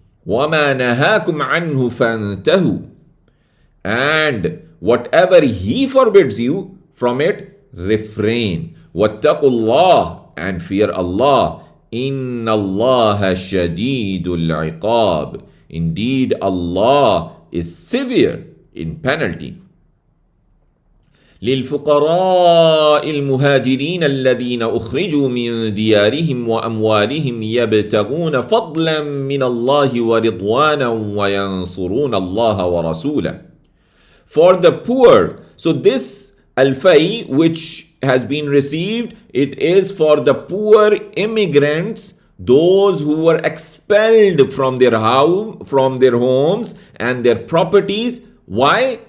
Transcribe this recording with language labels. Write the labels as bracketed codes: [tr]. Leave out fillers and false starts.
[ar] وَمَا نَهَاكُمْ عَنْهُ فَانْتَهُوا, [en] and whatever he forbids you from it, refrain. [ar] وَاتَّقُوا اللَّهَ, [en] and fear Allah. [ar] إِنَّ اللَّهَ شَدِيدُ الْعِقَابِ, [en] indeed Allah is severe in penalty. [ar] للفقراء المهاجرين الذين أخرجوا من ديارهم وأموالهم يبتغون فضلا من الله ورضوانا وينصرون الله ورسوله. [en] For the poor, so this al-fay which has been received, it is for the poor immigrants, those who were expelled from their homes and their properties. Why?